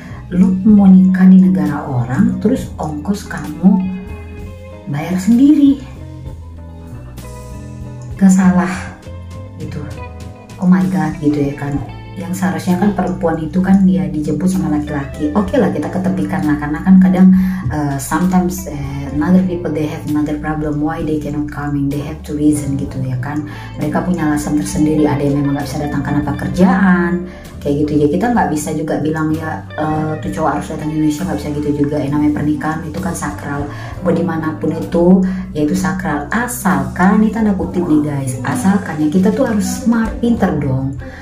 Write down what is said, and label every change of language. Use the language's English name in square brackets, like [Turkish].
[Indonesian] Lu mau nikah di negara orang terus ongkos kamu bayar sendiri, gak salah gitu. [English] Oh my god [Indonesian] gitu ya kan. Yang seharusnya kan perempuan itu kan dia dijemput sama laki-laki. Oke lah, kita ketepikan lah, karena kan kadang [English] sometimes another people they have another problem why they cannot coming, they have to reason [Indonesian] gitu ya kan. Mereka punya alasan tersendiri, ada yang memang nggak bisa datang karena pekerjaan kayak gitu ya. Kita nggak bisa juga bilang ya tuh cowok harus datang ke Indonesia, nggak bisa gitu juga. Namanya pernikahan itu kan sakral, mau dimanapun itu ya itu sakral, asalkan ini tanda kutip nih guys, asalkan ya kita tuh harus smart, pinter dong.